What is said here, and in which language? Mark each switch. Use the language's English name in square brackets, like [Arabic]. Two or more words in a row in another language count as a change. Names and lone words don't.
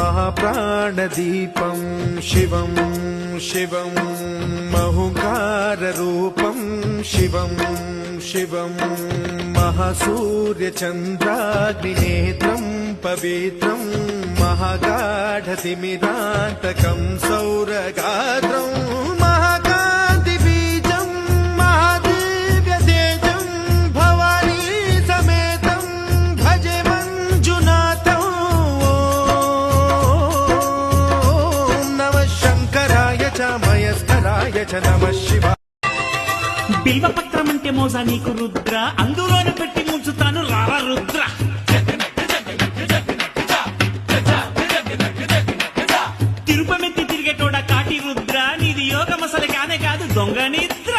[Sanskrit] महाप्राणदीपं शिवं शिवं महुकाररूपं शिवं शिवं महासूर्यचन्द्राग्निनेत्रं पवित्रं महागाढतिमिरान्तकं सौरगात्रं महाकान्तिबीजं महादिव्यतेजं भवानी समेतं भजे मञ्जुनाथं। ॐ नमः शङ्कराय च मयस्कराय च नमः शिवाय। [Telugu] బిల్వపత్రం అంటే మోసా నీకు రుద్ర, అందులోనే పెట్టి ముంచుతాను రారా రుద్ర. తిరుపమెత్తి తిరిగేటోడ కాటి రుద్ర, నీది యోగ మసలు కానే కాదు దొంగ నీ